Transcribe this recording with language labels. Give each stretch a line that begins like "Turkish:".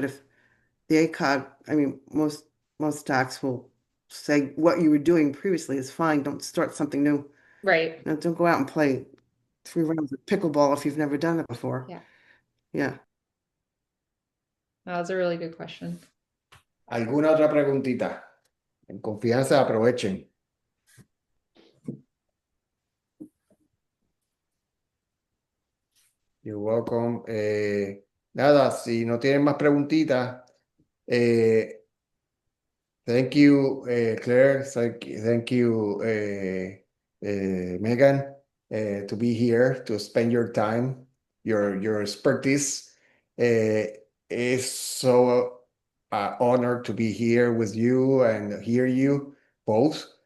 English: But if the ACOG, I mean, most docs will say what you were doing previously is fine. Don't start something new. Right. No, don't go out and play 3 rounds of pickleball if you've never done it before. Yeah, Yeah. that was a really good question.
Spanish: ¿Alguna otra preguntita? En confianza, aprovechen. You're welcome. Nada, si no tienen más preguntitas, thank you, Claire.
English: Thank you, Megan, to be here, to spend your time, your expertise. It's so honored to be here with you and hear you both.